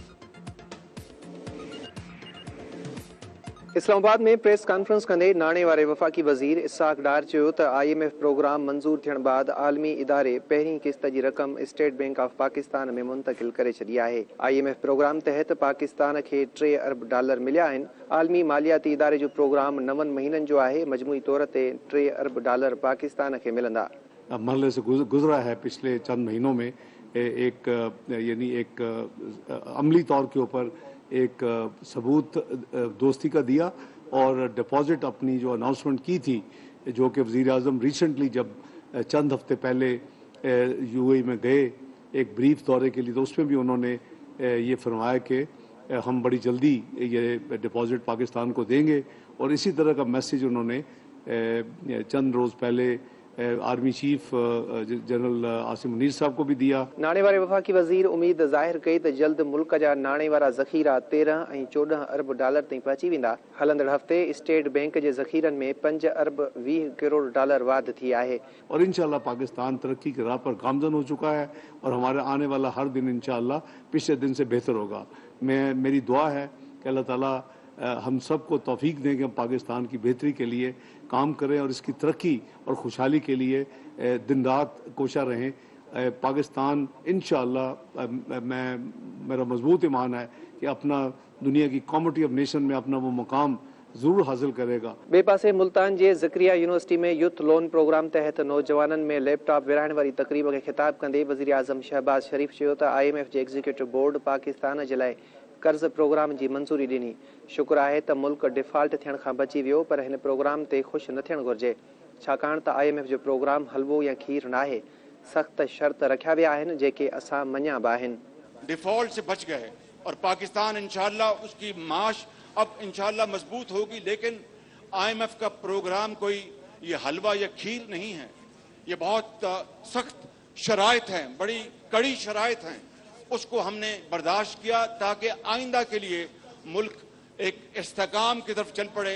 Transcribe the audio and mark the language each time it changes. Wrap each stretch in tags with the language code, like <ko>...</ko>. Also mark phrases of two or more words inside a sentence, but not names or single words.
<sd>इस्लामाबाद में प्रेस कॉन्फ्रेंस कंदे नाणे वारे वफ़ाक़ी वज़ीर इसहाक़ डार चयो त IMF प्रोग्राम मंज़ूर थियण बाद आलमी इदारे पहिरीं क़िस्त जी रक़म स्टेट बैंक ऑफ पाकिस्तान में मुंतक़िल करे छॾी आहे। IMF प्रोग्राम तहत पाकिस्तान खे $3 अरब मिलिया आहिनि। आलमी मालियाती इदारे जो प्रोग्राम 9 महीननि जो आहे। मजमूई तौर ते $3 अरब पाकिस्तान खे मिलंदा।</sd> <ur>مرحلے سے گزرا ہے پچھلے چند مہینوں میں ایک عملی طور کے اوپر ایک ثبوت دوستی کا دیا اور ڈپازٹ اپنی جو اناؤنسمنٹ کی تھی، جو کہ وزیر اعظم ریسنٹلی جب چند ہفتے پہلے UAE میں گئے ایک بریف دورے کے لیے، تو اس میں بھی انہوں نے یہ فرمایا کہ ہم بڑی جلدی یہ ڈپازٹ پاکستان کو دیں گے. اور اسی طرح کا میسج انہوں نے چند روز پہلے آرمی چیف جنرل عاصم منیر صاحب کو بھی دیا.</ur> <sd>नाणे वारे वफ़ाक़ी वज़ीर उम्मीद ज़ाहिर कई त जल्द मुल्क जा नाणे वारा ज़ख़ीरा $13 ऐं $14 अरब ताईं पहुची वेंदा। हलंदड़ हफ़्ते स्टेट बैंक जे ज़ख़ीरनि में $5 अरब 20 करोड़ वाध थी आहे।</sd> <ur>اور ان شاء اللہ پاکستان ترقی کی راہ پر گامزن ہو چکا ہے اور ہمارے آنے والا ہر دن ان شاء اللہ پچھلے دن سے بہتر ہوگا. میری دعا ہے کہ اللہ تعالیٰ ہم سب کو توفیق دیں کہ ہم پاکستان کی بہتری کے لیے کام کریں اور اس کی ترقی اور خوشحالی کے لیے دن رات کوشاں رہیں. پاکستان ان شاء اللہ میرا مضبوط ایمان ہے کہ اپنا دنیا کی</ur> <en>comity of nation</en> <ur>میں اپنا وہ مقام ضرور حاصل کرے گا.</ur> <sd>बे पासे मुल्तान जे ज़करिया यूनिवर्सिटी में यूथ लोन प्रोग्राम तहत नौजवाननि में लैपटॉप विराइण वारी तकरीब खे ख़िताब कंदे वज़ीर आज़म शहबाज शरीफ़ चयो त IMF जे</sd> <en>executive board</en> <sd>पाकिस्तान जे लाइ कर्ज़ प्रोग्राम जी मंज़ूरी ॾिनी। शुक्र आहे त मुल्क डिफॉल्ट थियण खां बची वियो, पर हिन प्रोग्राम ते ख़ुशि न थियणु घुरिजे, छाकाणि त IMF जो प्रोग्राम हलवो या खीर नाहे। सख़्त शर्त रखिया विया आहिनि जेके असां मञिया बि आहिनि।</sd> <ur>ڈیفالٹ سے بچ گئے اور پاکستان ان شاء اللہ اس کی معاش اب ان شاء اللہ مضبوط ہوگی. لیکن IMF کا پروگرام کوئی یہ حلوہ یا کھیر نہیں ہے، یہ بہت سخت شرائط ہیں، بڑی کڑی شرائط ہیں. اس کو ہم نے برداشت کیا تاکہ آئندہ کے لیے ملک ایک استحکام کی طرف چل پڑے.</ur>